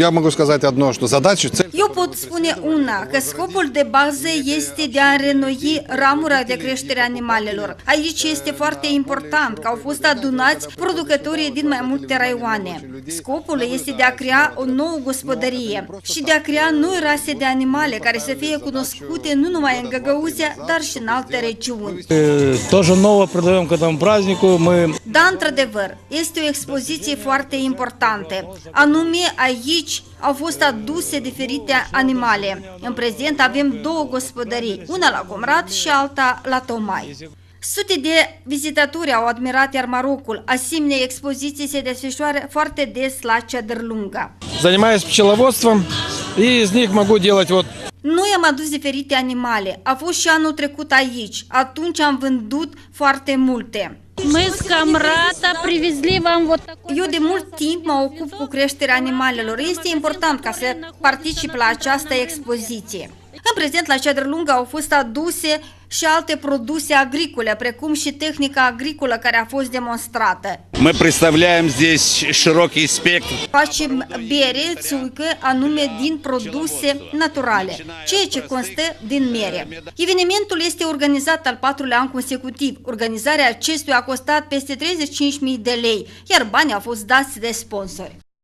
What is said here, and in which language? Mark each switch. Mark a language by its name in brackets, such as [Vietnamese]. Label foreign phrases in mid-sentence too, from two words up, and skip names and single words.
[Romanian] Eu pot spune una, că scopul de bază este de a renoi ramura de creștere a animalelor. Aici este foarte important că au fost adunați producătorii din mai multe raioane. Scopul este de a crea o nouă gospodărie și de a crea noi rase de animale care să fie cunoscute nu numai în Găgăuzia, dar și în alte regiuni. [Russian] Тоже новое продаем к этому празднику. [Romanian] Da, într-adevăr, este o expoziție foarte importantă. Anume, aici au fost aduse diferite animale. În prezent avem 2 gospodării, una la Comrat și alta la Tomai. Sute de vizitatori au admirat iar Marocul. Asemenea, expoziții se desfășoară foarte des la Ceadărlunga. [Russian] Занимаюсь пчеловодством и из них могу делать вот. [Romanian] Noi am adus diferite animale. A fost și anul trecut aici. Atunci am vândut foarte multe. [Russian] Мы с Комрата привезли вам вот такой. [Romanian] Eu de mult timp mă ocup cu creșterea animalelor. Este important ca să particip la această expoziție. În prezent, la Ceadărlunga au fost aduse și alte produse agricole, precum și tehnica agricolă care a fost demonstrată. [Russian] Мы представляем здесь широкий спектр. [Romanian] Facem bere, țuică, anume din produse naturale, ceea ce constă din mere. Evenimentul este organizat al 4-lea an consecutiv. Organizarea acestuia a costat peste 35.000 de lei, iar banii au fost dați de sponsori.